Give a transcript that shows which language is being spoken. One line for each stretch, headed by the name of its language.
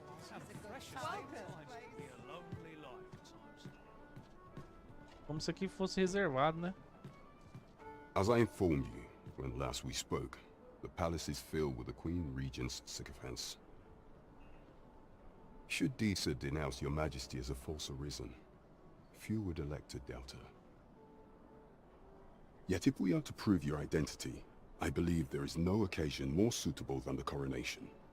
English: Have precious times to be a lonely life at times.
Portuguese: Como se aqui fosse reservado, né?
English: As I informed you when last we spoke, the palace is filled with the Queen Regent's sycophants. Should Disa denounce your Majesty as a false arisen, few would elect to doubt her. Yet if we are to prove your identity, I believe there is no occasion more suitable than the coronation.